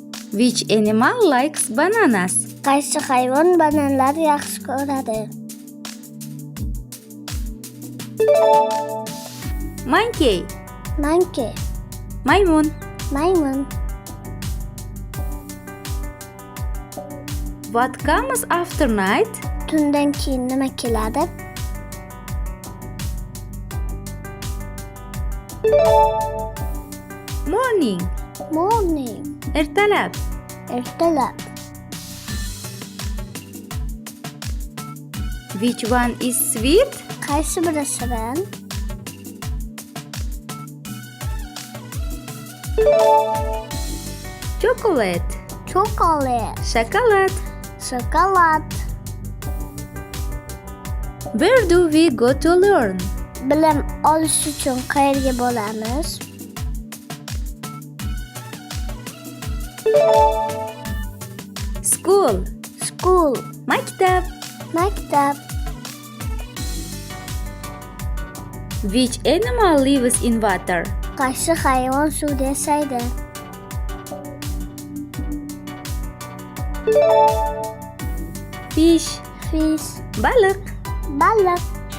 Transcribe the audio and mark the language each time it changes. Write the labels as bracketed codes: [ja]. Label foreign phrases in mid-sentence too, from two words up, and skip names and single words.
[en] Which animal likes bananas? [uz] Qaysi hayvon bananlar yaxshi ko'radi? [en] Monkey. Monkey. [uz] Maymun. Maymun. [en] What comes after night? [uz] Tundan keyin nima keladi? [en] Morning. Morning. [uz] Ertalab. Ertalab. [en] Which one is sweet? [uz] Qaysi biri shirin? [en] Chocolate. Chocolate. [uz] Shokolad. Shokolad. [en] Where do we go to learn? [uz] Bilim olish uchun qayerga boramiz? [en] School. School. [uz] Maktab. Maktab. [en] Which animal lives in water? [uz] Qaysi hayvon suvda yashaydi? [en] Fish. Fish. [uz] Baliq. Baliq.